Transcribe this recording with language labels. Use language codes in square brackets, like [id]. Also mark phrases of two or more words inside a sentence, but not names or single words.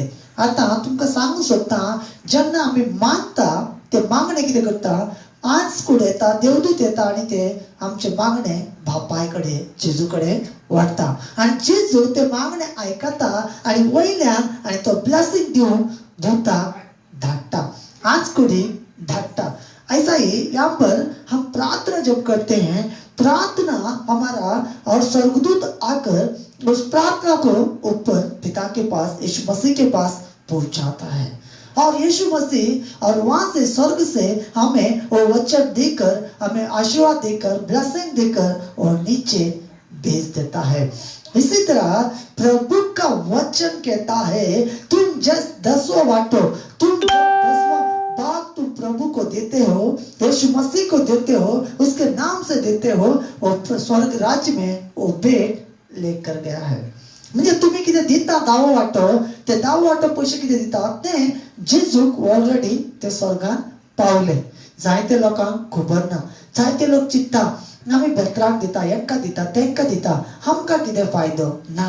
[kok] आता तुमकां सांगूंक सोदता जेन्ना आमी मागता ते मागणे कितें करता आज कूड येता देवदूत येता आनी ते आमचे मागणे बापाय कडेन जेजू कडेन वाडटा आनी जेजू ते मागणे आयकता आनी वयल्यान आनी तो ब्लेसिंग दिवन दूताक धाडटा आज कुडी धाडटा. [hi] ऐसा ही यहाँ पर हम प्रार्थना जब करते हैं प्रार्थना हमारा और स्वर्गदूत आकर उस प्रार्थना को ऊपर पिता के पास यीशु मसीह के पास पहुंचाता है और यीशु मसीह और वहां से स्वर्ग से हमें वो वचन देकर हमें आशीर्वाद देकर ब्लेसिंग देकर और नीचे भेज देता है. इसी तरह प्रभु का वचन कहता है तुम जस्ट 10वां बांटो, तुम 10वां भाग तुम प्रभु को देते हो, यीशु मसीह को देते हो, उसके नाम से देते हो, वो स्वर्ग राज्य में वो भेंट लेकर गया है. [kok] म्हणजे तुम्ही किती दिता दावो वाटो ते दावो वाटो पैसे किती दिता ते जेजूक ऑलरेडी ते स्वर्गात पावले. जायते लोकांक खबर ना, जायते लोक चित्ता आमी बेत्राक दिता हेंका दिता तेंका दिता आमकां कितें फायदो ना.